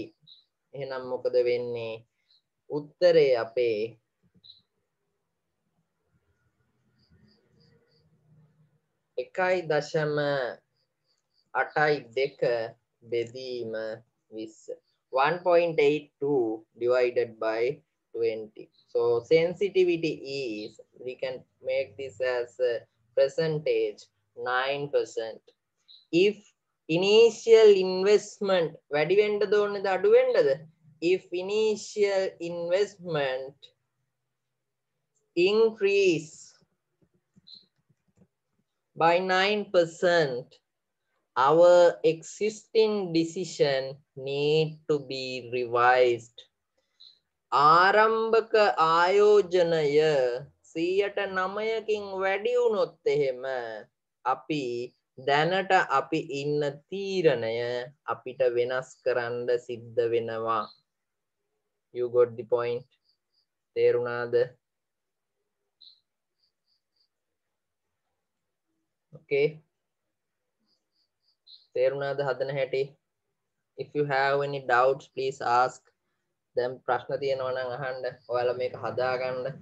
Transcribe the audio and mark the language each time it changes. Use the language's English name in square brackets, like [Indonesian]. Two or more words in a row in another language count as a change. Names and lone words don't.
[Sinhala] එහෙනම් මොකද වෙන්නේ? උත්තරේ අපේ 1.82 බෙදීම 20. [English] 1.82 divided by 20. So sensitivity is, we can make this as a percentage 9%. If initial investment [Sinhala] වැඩි වෙන්නද ඕනේද අඩු වෙන්නද? [English] If initial investment increase by 9%, our existing decision need to be revised. [Sinhala] ආරම්භක ආයෝජනය 109කින් වැඩි වුණොත් එහෙම අපි දැනට අපි ඉන්න තීරණය අපිට වෙනස් කරන්න සිද්ධ වෙනවා. [English] You got the point? [Sinhala] තේරුණාද? [English] Okay. [Sinhala] තේරුණාද හදන හැටි? [English] If you have any doubts, please ask. [Sinhala] දැන් ප්‍රශ්න තියෙනවා නම් අහන්න. ඔයාලා මේක හදාගන්න.